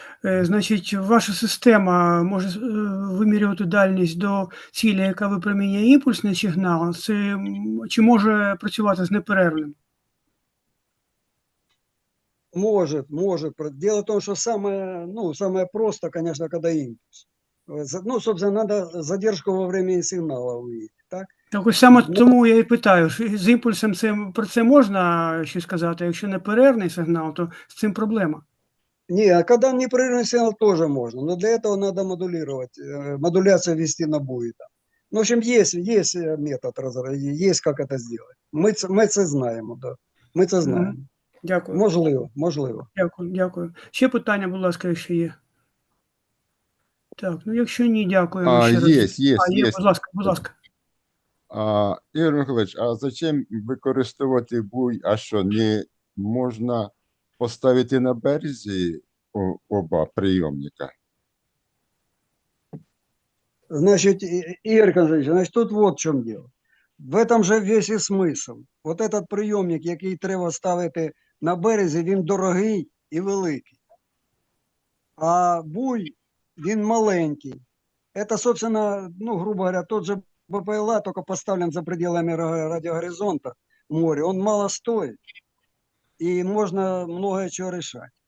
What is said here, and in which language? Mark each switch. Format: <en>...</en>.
<uk>Значить, ваша система може вимірювати дальність до цілі, яка випромінює імпульсний сигнал, чи може працювати з неперервним?</uk> <ru>Может. Дело в том, что самое просто, конечно, когда импульс. Ну, собственно, надо задержку во времени сигнала увидеть, так?</ru> <uk>Так ось саме тому я і питаю, з імпульсом про це можна щось сказати, якщо неперервний сигнал, то з цим проблема.</uk> <ru>Не, а когда непрерывный сигнал тоже можно, но для этого надо модулировать, модуляцию вести на буи. Ну, в общем, есть метод, есть как это сделать.</ru> <uk>Мы це знаємо, да. Ми це знаємо. Дякую. Можливо. Дякую. Ще питання, будь ласка, якщо є. Так, ну якщо ні, дякуємо ще раз. Є. Будь ласка. Ігор Миколаївич,</uk> <ru>а зачем</ru> <uk>використовувати буй, а що, не можна поставити на березі оба прийомника?</uk> <ru>Значит, Игорь Константинович, тут вот в чем дело. В этом же весь і смисл. Вот этот</ru> <uk>прийомник, який треба ставити на березі, він дорогий і великий. А буй, він маленький.</uk> <ru>Это, собственно, грубо говоря, тот же БПЛА, только поставлен за пределами радиогоризонта в море. Он мало стоит, и можно многое чего решать.</ru>